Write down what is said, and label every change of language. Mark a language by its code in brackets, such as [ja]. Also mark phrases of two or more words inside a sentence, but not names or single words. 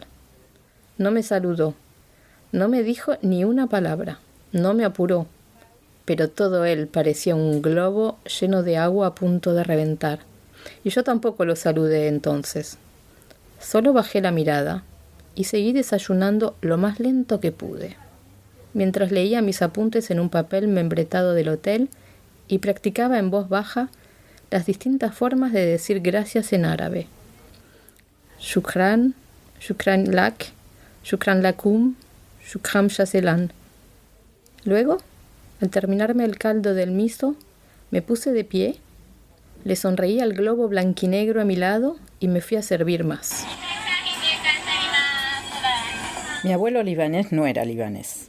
[es] No me saludó, no me dijo ni una palabra, no me apuró, pero todo él parecía un globo lleno de agua a punto de reventar, y yo tampoco lo saludé entonces. Solo bajé la mirada y seguí desayunando lo más lento que pude, mientras leía mis apuntes en un papel membretado del hotel y practicaba en voz baja las distintas formas de decir gracias en árabe. [ar] شكرا، شكرا لك، شكرا لكم، شكرا جزيلا. [es] Luego, al terminarme el caldo del miso, me puse de pie, le sonreí al globo blanquinegro a mi lado y me fui a servir más. Mi abuelo libanés no era libanés.